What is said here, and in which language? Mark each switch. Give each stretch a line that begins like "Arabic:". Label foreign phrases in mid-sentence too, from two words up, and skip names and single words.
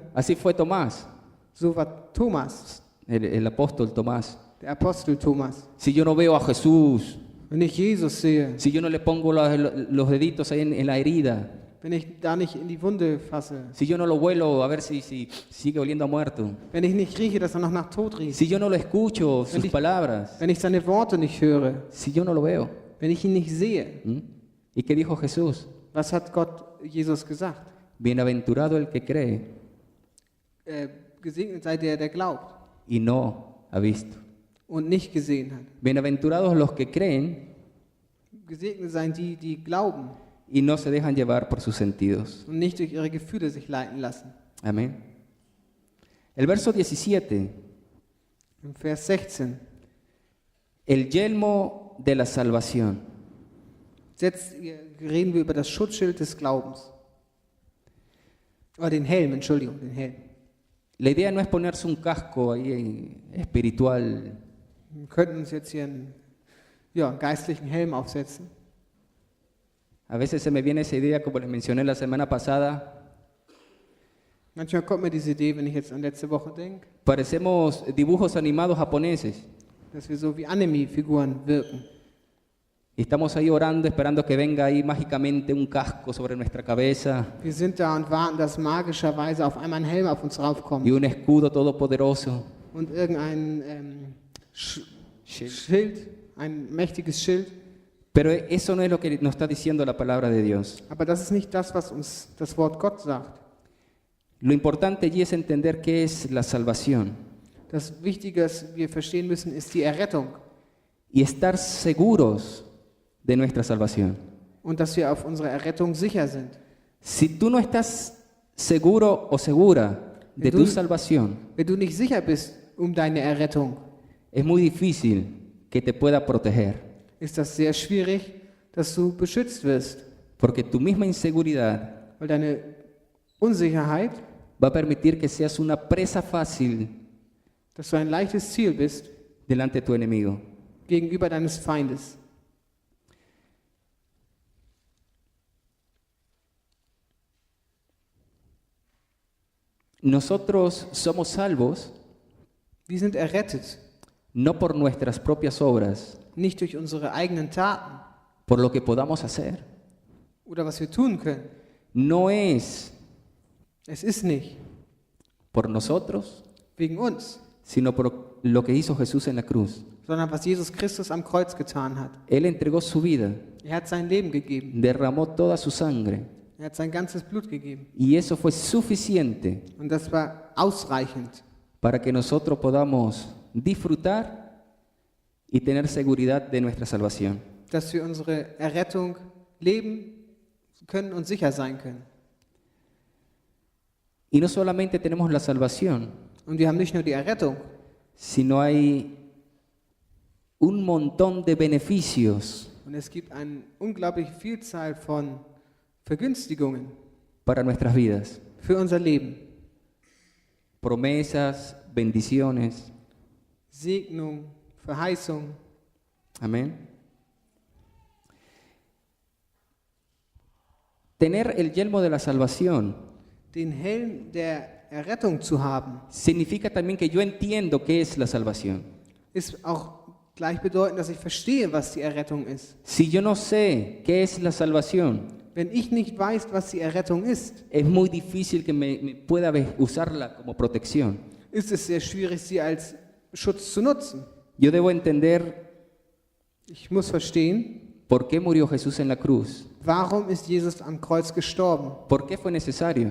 Spanish: Así fue Tomás,
German: So war Thomas,
Spanish: el apóstol Tomás.
German: der Apostel Thomas.
Spanish: Si yo no veo a Jesús,
German: Wenn ich Jesus sehe,
Spanish: si yo no le pongo los deditos ahí en la herida,
German: wenn ich da nicht in die Wunde fasse,
Spanish: si yo no lo huelo a ver si sigue oliendo a muerto,
German: wenn ich nicht rieche, dass er noch nach Tod riecht,
Spanish: si yo no lo escucho, sus palabras,
German: wenn ich seine Worte nicht höre,
Spanish: si yo no lo veo.
German: wenn ich ihn nicht sehe,
Spanish: ¿Mm? ¿Y qué dijo Jesús?
German: was hat Gott Jesus gesagt?
Spanish: Bienaventurado el que cree
German: Gesegnet sei der, der glaubt
Spanish: y no ha visto.
German: und nicht gesehen hat.
Spanish: Bienaventurados los que creen
German: Gesegnet seien die, die glauben
Spanish: y no se dejan llevar por sus sentidos.
German: und nicht durch ihre Gefühle sich leiten lassen.
Spanish: Amén. El verso 17,
German: Im Vers 16.
Spanish: el yelmo de la salvación.
German: Jetzt reden wir über das Schutzschild des Glaubens. Oder den Helm, Entschuldigung, den Helm.
Spanish: La idea no es ponerse un casco ahí espiritual,
German: Wir könnten uns jetzt hier einen geistlichen Helm aufsetzen.
Spanish: a veces se me viene esa idea, como les mencioné la semana pasada,
German: Manchmal kommt mir diese Idee, wenn ich jetzt an letzte Woche denke,
Spanish: parecemos dibujos animados japoneses.
German: dass wir so wie Anime-Figuren wirken.
Spanish: Y estamos ahí orando, esperando que venga ahí mágicamente un casco sobre nuestra cabeza
German: Wir sind da und warten, dass magischerweise auf einmal ein Helm auf uns
Spanish: y
German: raufkommt
Spanish: un escudo todopoderoso.
German: und irgendein Schild, ein mächtiges Schild.
Spanish: Pero eso no es lo que nos está diciendo la palabra de Dios.
German: Aber das ist nicht das, was uns das Wort Gott sagt.
Spanish: Lo importante allí es entender qué es la salvación
German: Das Wichtige, was wir verstehen müssen, ist die Errettung
Spanish: y estar seguros de nuestra salvación.
German: und dass wir auf unsere Errettung sicher sind.
Spanish: Si tú no estás seguro o segura de tu salvación,
German: Wenn du nicht sicher bist um deine Errettung,
Spanish: es muy difícil que te pueda proteger,
German: ist das sehr schwierig, dass du beschützt wirst,
Spanish: porque tu misma inseguridad
German: weil deine Unsicherheit,
Spanish: va a permitir que seas una presa fácil
German: dass du ein leichtes Ziel bist
Spanish: delante de tu enemigo.
German: gegenüber deines Feindes.
Spanish: Nosotros somos salvos
German: Wir sind errettet,
Spanish: no por nuestras propias obras,
German: nicht durch unsere eigenen Taten
Spanish: por lo que podamos hacer.
German: oder was wir tun können.
Spanish: No es
German: Es ist nicht
Spanish: por nosotros,
German: wegen uns,
Spanish: sino por lo que hizo Jesús en la cruz.
German: sondern was Jesus Christus am Kreuz getan hat.
Spanish: Él entregó su vida,
German: Er hat sein Leben gegeben.
Spanish: derramó toda su sangre,
German: Er hat sein ganzes Blut gegeben.
Spanish: y eso fue suficiente
German: Und das war ausreichend,
Spanish: para que nosotros podamos disfrutar y tener seguridad de nuestra salvación.
German: dass wir unsere Errettung leben können und sicher sein können.
Spanish: Y no solamente tenemos la salvación,
German: Und wir haben nicht nur die Errettung,
Spanish: sino hay un montón de beneficios
German: und es gibt eine unglaubliche Vielzahl von Vergünstigungen
Spanish: para nuestras vidas,
German: für unser Leben.
Spanish: promesas, bendiciones.
German: Segnung, Verheißung.
Spanish: Amén. Tener el yelmo de la salvación
German: Den Helm der Errettung zu haben,
Spanish: significa también que yo entiendo qué es la salvación.
German: ist auch gleichbedeutend, dass ich verstehe, was die Errettung ist.
Spanish: Si yo no sé qué es la salvación,
German: Wenn ich nicht weiß, was die Errettung ist,
Spanish: es muy difícil que me pueda usarla como protección.
German: ist es sehr schwierig, sie als Schutz zu nutzen.
Spanish: Yo debo entender
German: Ich muss verstehen,
Spanish: por qué murió Jesús en la cruz,
German: warum ist Jesus am Kreuz gestorben?
Spanish: por qué fue necesario,